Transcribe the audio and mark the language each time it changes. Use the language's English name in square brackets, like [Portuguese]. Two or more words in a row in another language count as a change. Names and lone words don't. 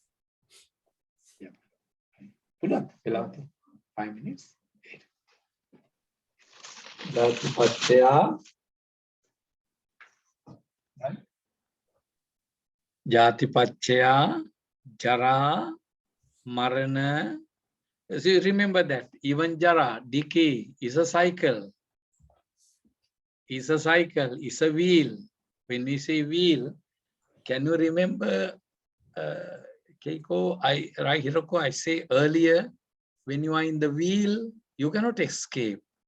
[English] Yeah. Pull up, 5 minutes. [Pali] Jati paccaya. Right? Jati paccaya, jara, marana. [English] So you remember that even jara, decay, is a cycle. Is a cycle, is a wheel. When we say wheel, can you remember, Keiko, Hiroko, I say earlier, when you are in the wheel, you cannot escape.